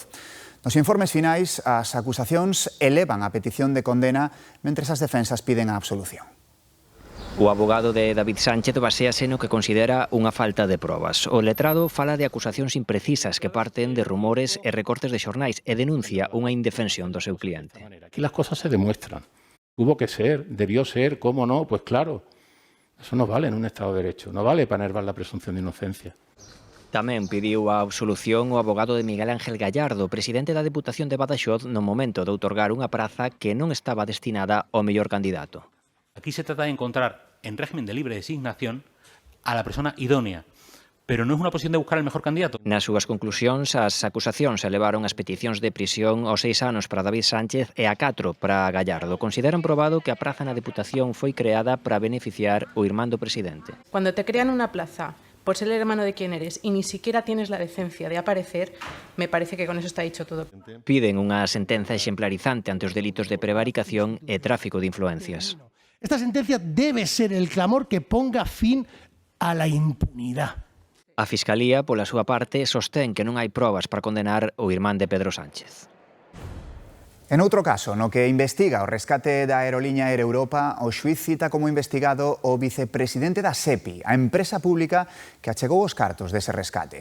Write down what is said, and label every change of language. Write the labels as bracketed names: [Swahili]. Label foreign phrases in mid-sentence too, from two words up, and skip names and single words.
[Galician] Nos informes finais, as acusacións elevan a petición de condena mentres as defensas piden a absolución. O abogado de David Sánchez baséase no que considera unha falta de probas. O letrado fala de acusacións imprecisas que parten de rumores e recortes de xornais e denuncia unha indefensión do seu cliente. [Spanish] Aquí las cosas se demuestran. Hubo que ser, debió ser, ¿cómo no? Pues claro. Eso no vale en un Estado de Derecho, no vale para enervar la presunción de inocencia. [Galician] Tamén pediu a absolución o abogado de Miguel Ángel Gallardo, presidente da Deputación de Badaxoz, no momento de outorgar unha praza que non estaba destinada ao mellor candidato. [Spanish] Aquí se trata de encontrar, en régimen de libre designación, a la persona idónea, pero [Galician] non é unha posición de [Spanish] buscar el mejor candidato. [Galician] Nas súas conclusións, as acusacións elevaron as peticións de prisión aos 6 anos para David Sánchez e a 4 para Gallardo. Consideran probado que a praza na Deputación foi creada para beneficiar o irmán do presidente. [Spanish] Cuando te crean una plaza por ser el hermano de quien eres y ni siquiera tienes la decencia de aparecer, me parece que con eso está dicho todo. [Galician] Piden unha sentenza exemplarizante ante os delitos de prevaricación e tráfico de influencias. [Spanish] Esta sentencia debe ser el clamor que ponga fin a la impunidad. [Galician] A Fiscalía, pola súa parte, sostén que non hai probas para condenar o irmán de Pedro Sánchez. En outro caso, no que investiga o rescate da aeroliña Air Europa, o xuíz cita como investigado o vicepresidente da SEPI, a empresa pública que achegou os cartos dese rescate.